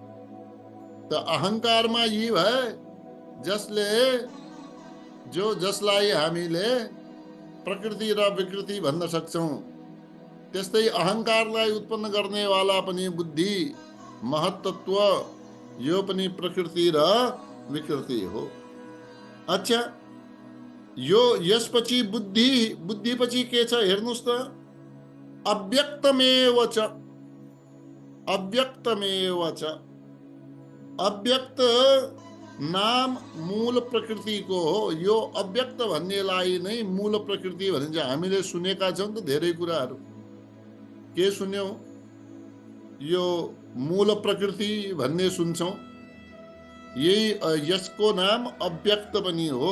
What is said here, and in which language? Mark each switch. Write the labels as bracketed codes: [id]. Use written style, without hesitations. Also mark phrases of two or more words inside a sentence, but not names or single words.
[ne] त अहंकारमा यी भए जसलाई हामीले प्रकृति र विकृति भन्न सक्छौं। त्यस्तै अहंकारलाई उत्पन्न गर्नेवाला पनि बुद्धि, महत्त्व, यो पनि प्रकृति र विकृति हो। अच्छा, यो यसपछि बुद्धि, बुद्धिपछि के छ हेर्नुस् त, [sa] अव्यक्तमेव च, अव्यक्तमेव च। [ne] अव्यक्त नाम मूल प्रकृतिको हो। यो अव्यक्त भन्नेलाई नै मूल प्रकृति भनिन्छ। हामीले सुनेका छौँ त धेरै कुराहरू। के सुन्यौं? यो मूल प्रकृति भन्ने सुन्छौं। यही यसको नाम अव्यक्त पनि हो।